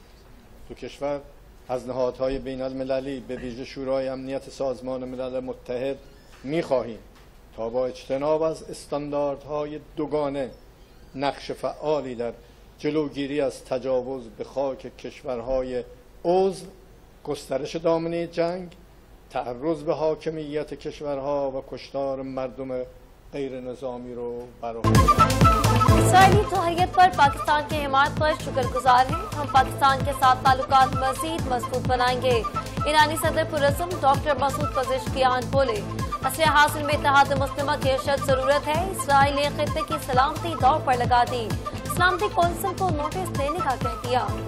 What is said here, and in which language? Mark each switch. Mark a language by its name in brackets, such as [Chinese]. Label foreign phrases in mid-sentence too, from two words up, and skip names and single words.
[Persian] تو کشور از نهادهای بین المللی به ویژه شورای امنیت سازمان ملل متحد می‌خواهیم تا با اجتناب از استانداردهای دوگانه نقش فعالی در جلوگیری از تجاوز به خاک کشورهای عضو، گسترش دامنه جنگ، تعرض به حاکمیت کشورها و کشتار مردم غیر نظامی رو برآورد. [Urdu] اسرائیلی توہیت پر پاکستان کی حمایت پر شکرگزار ہیں. ہم پاکستان کے ساتھ تعلقات مزید مضبوط بنائیں گے. ایرانی صدر پرعزم ڈاکٹر مسعود پزشکیان بولے، اصل حاصل میں اتحاد مسلمہ کی اشد ضرورت ہے. اسرائیل نے خطے کی سلامتی دوڑ پر لگا دی۔ سلامتی کونسل کو نوٹس دینے کا کہہ دیا.